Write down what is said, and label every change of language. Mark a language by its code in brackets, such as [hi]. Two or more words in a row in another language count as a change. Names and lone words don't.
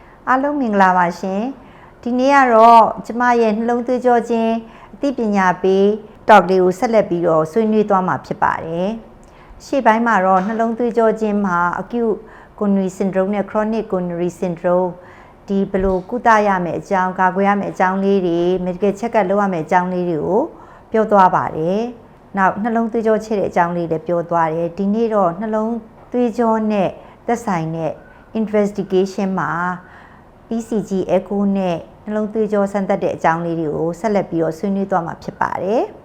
[my] အားလုံးမင်္ဂလာပါရှင်ဒီနေ့ကတော့ကျမရဲ့နှလုံးသွေးကြောခြင်းအသိပညာပေး talk လေးကိုဆက်လက်ပြီးတော့ဆွေးနွေးသွား မှာဖြစ်ပါတယ်ရှေ့ပိုင်းမှာတော့နှလုံးသွေးကြောခြင်းမှာ [en] acute coronary syndrome [my] နဲ့ [en] chronic coronary syndrome [my] ဒီဘယ်လိုကုသရမယ့်အကြောင်းကာကွယ်ရမယ့်အကြောင်းလေးတွေ [en] medical check up [my] လုပ်ရမယ့်အကြောင်းလေးတွေကိုပြောသွားပါတယ်နောက်နှလုံးသွေးကြောချဲ့တဲ့အကြောင်းလေးလည်းပြောသွားတယ်ဒီနေ့တော့နှလုံးသွေးကြောနဲ့သက်ဆိုင်တဲ့ investigation မှာ [en] ECG echo [my] နဲ့နှလုံးသွေးကြောစမ်းသပ်တဲ့အကြောင်းလေးတွေကိုဆက်လက်ပြီးတော့ဆွေးနွေးသွားမှာဖြစ်ပါတယ်